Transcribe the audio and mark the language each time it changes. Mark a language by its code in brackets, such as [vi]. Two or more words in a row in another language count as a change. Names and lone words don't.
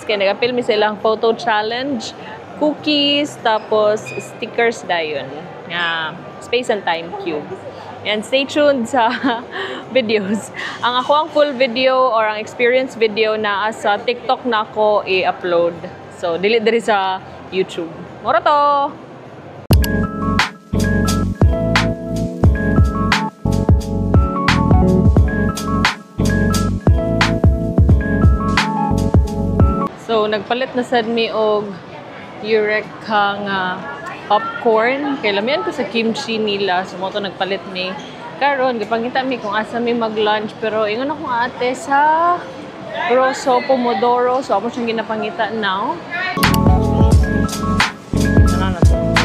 [ceb] Kaya nag-apil mi silang [en] photo challenge, [ceb] cookies, tapos stickers dayon. [en] Space and Time Cube. And stay tuned sa videos. [ceb] Ang ako ang [en] full video [ceb] or ang [en] experience video [ceb] na sa TikTok na ako i-upload. So, dili diri sa YouTube. Moro to! So, nagpalit na sad mi og Eureka nga popcorn. Kaya lamian ko sa kimchi nila. So, mo to nagpalit mi. Karon, gipangita mi kung asa mi mag-lunch. Pero, ingon akong ate sa Rosso Pomodoro. So, ako siyang ginapangita now. Ano na to?